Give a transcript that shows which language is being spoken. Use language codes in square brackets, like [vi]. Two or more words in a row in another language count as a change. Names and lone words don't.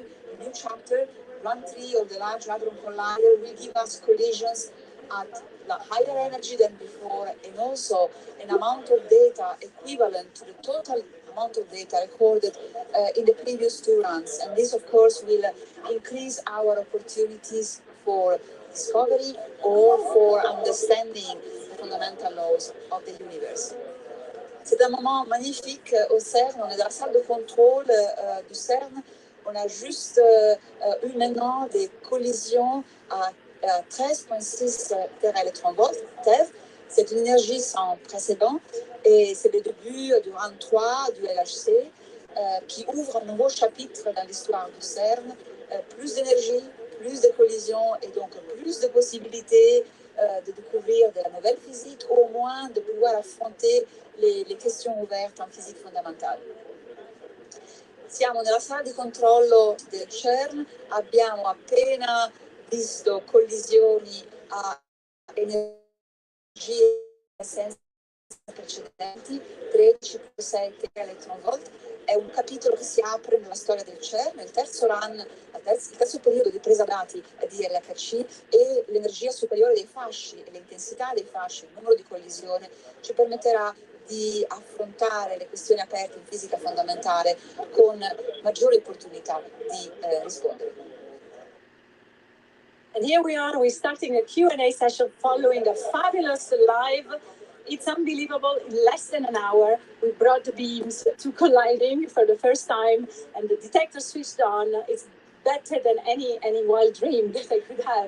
[en] A new chapter, run 3 of the Large Hadron Collider, will give us collisions at higher energy than before, and also an amount of data equivalent to the total amount of data recorded in the previous 2 runs. And this, of course, will increase our opportunities for discovery or for understanding the fundamental laws of the universe. [fr] C'est un moment magnifique au CERN. On est dans la salle de contrôle du CERN. On a juste eu maintenant des collisions à 13,6 téraélectronvolts, TeV. C'est une énergie sans précédent et c'est le début du run 3 du LHC qui ouvre un nouveau chapitre dans l'histoire du CERN. Plus d'énergie, plus de collisions et donc plus de possibilités de découvrir de la nouvelle physique, ou au moins de pouvoir affronter le questions ouvertes en physica fondamentale. [it] Siamo nella sala di controllo del CERN, abbiamo appena visto collisioni a energie senza precedenti, 13,6 electronvolt. È un capitolo che si apre nella storia del CERN, il terzo run, il terzo periodo di presa dati di LHC, e l'energia superiore dei fasci e l'intensità dei fasci, il numero di collisione, ci permetterà di affrontare le questioni aperte in fisica fondamentale con maggiori opportunità di rispondere. [en] And here we are, we're starting a Q&A session following a fabulous live. It's unbelievable, in less than an hour, we brought the beams to colliding for the first time, and the detector switched on. It's better than any wild dream that I could have.